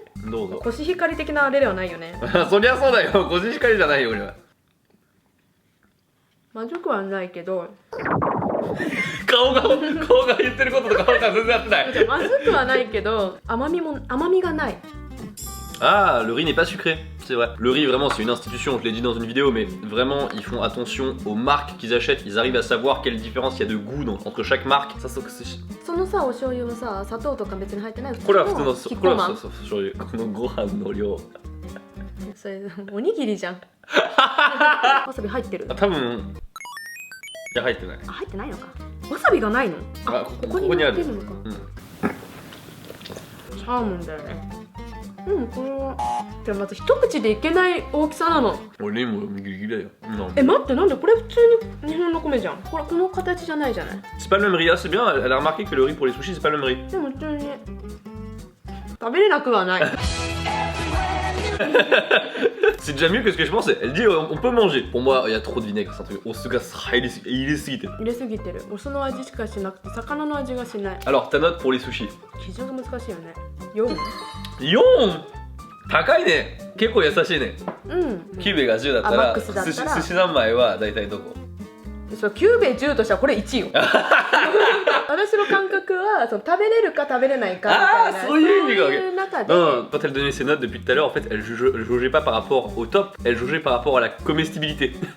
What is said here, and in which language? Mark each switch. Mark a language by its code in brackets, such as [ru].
[ja] どうぞ。コシヒカリ的なあれではないよね。そりゃそうだよ。コシヒカリじゃないよ俺は。まずくはないけど。顔が言ってることと顔が全然合ってない。まずくはないけど甘みがない。 [fr] Ah, le riz n'est pas sucré, c'est vrai. Le riz, vraiment, c'est une institution, je l'ai dit dans une vidéo, mais vraiment, ils font attention aux marques qu'ils achètent. Ils arrivent à savoir quelle différence il y a de goût entre chaque marque. Ça, c'est... [ja] そのさ、お醤油もさ、砂糖とか別に入ってない。これは普通のキッコーマン。そう醤油。このご飯の量。それおにぎりじゃん。わさび入ってる。多分いや入ってない。あ、入ってないのか。わさびがないの？あ、ここに乗ってるのか。サーモンだよね。これはでもまず一口でいけない大きさなの。俺もギリギリだよ。待って、なんでこれ普通に日本の米じゃん。これこの形じゃないじゃない。 [fr] C'est pas le même riz, c'est bien. Elle a remarqué que le riz pour les sushis c'est pas le même riz. [ja] でも普通に食べれなくはない。 [fr] C'est déjà mieux que ce que je pensais. Elle dit on peut manger. Pour moi, il y a trop de vinaigre, c'est un truc. On se casse, il est sugité. [ja] 入れすぎてる。お酢の味しかしなくて魚の味がしない。 [fr] Alors, ta note pour les sushis? [ja] 基準が難しいよね。4。 4! 高いね。結構優しいね。キューベが10だったら寿司何枚は大体どこ？そうキューベ10としたらこれ1位よ。私の感覚はその食べれるか食べれないかみたいな。そういう意味が。そういう中で。 [fr] Quand elle donnait ses notes depuis tout à l'heure, en fait, elle jaugeait pas par rapport au top, elle jaugeait par rapport à la comestibilité.